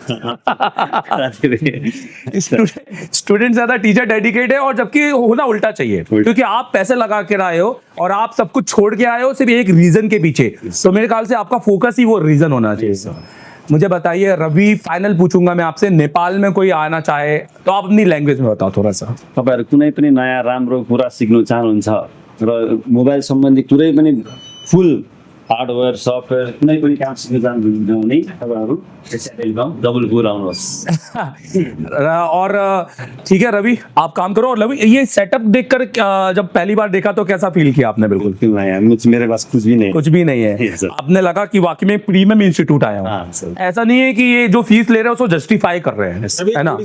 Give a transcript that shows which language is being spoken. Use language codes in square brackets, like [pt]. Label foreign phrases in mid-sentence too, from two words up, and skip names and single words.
[hi] स्टूडेंट ज्यादा टीचर डेडिकेट है, और जबकि होना उल्टा चाहिए, क्योंकि आप पैसे लगा के आए हो और आप सब कुछ छोड़ के आए हो सिर्फ एक रीजन के पीछे, तो मेरे ख्याल से आपका फोकस ही वो रीजन होना चाहिए। मुझे बताइए रवि, फाइनल पूछूंगा मैं आपसे, नेपाल में कोई आना चाहे तो आप अपनी लैंग्वेज में बताओ थोड़ा सा। [ne] तपाईहरु कुनै पनि नयाँ राम्रो कुरा सिक्नु चाहनुहुन्छ र मोबाइल सम्बन्धी कुनै पनि [en] full hardware software [ne] कुनै पनि काम सिक्न चाहनुहुन्छ भने तपाईहरु एशिया टेलिकम डबलपुर आउनुहोस्। [hi] और ठीक है रवि, आप काम करो। और रवि, ये सेटअप देखकर जब पहली बार देखा तो कैसा फील किया आपने? बिल्कुल मेरे पास कुछ भी नहीं, कुछ भी नहीं है। आपने लगा कि वाकई में [en] premium institute [hi] आया हूं। ऐसा नहीं है कि ये जो फीस ले रहे हैं उसको जस्टिफाई कर रहे हैं, है ना?